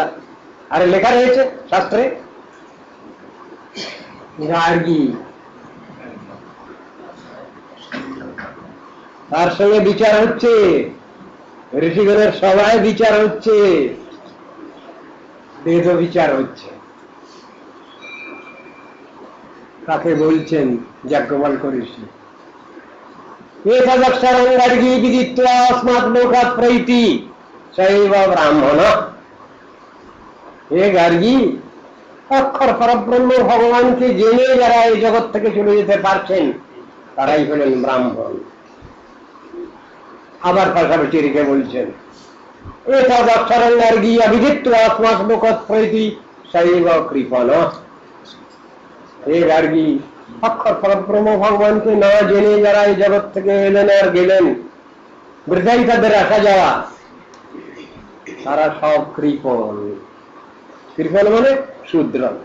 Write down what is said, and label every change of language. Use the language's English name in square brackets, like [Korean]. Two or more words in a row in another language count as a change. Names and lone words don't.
[Bangla] আরে লেখা রয়েছে শাস্ত্রে, গার্গী, তার সঙ্গে বিচার হচ্ছে, ঋষিগণের সভায় বিচার হচ্ছে, বেদ বিচার হচ্ছে। কাকে বলছেন? [Sanskrit] যাজ্ঞবল্ক ঋষি। এতদক্ষরং গার্গী বিদিত্বা अस्मात् लोकात् प्रैति सैव ब्राह्मण। [Bangla] হে গার্গী, অক্ষর পরব্রহ্ম ভগবানকে জেনে যারা এই জগৎ থেকে চলে যেতে পারছেন তারাই হলেন ব্রাহ্মণ। আবার পাশাপাশি রেখে বলছেন, [Sanskrit] এতদক্ষরং গার্গী অবিদিত্বা अस्मात् लोकात् प्रैति सैव কৃপণ। [Bangla] হে গার্গী, অক্ষর পরব্রহ্ম ভগবানকে না জেনে যারা এই জগৎ থেকে এলেন আর গেলেন, বৃদ্ধাই তাদের আসা যাওয়া, তারা সব কৃপণ। কৃপণ মানে শূদ্র।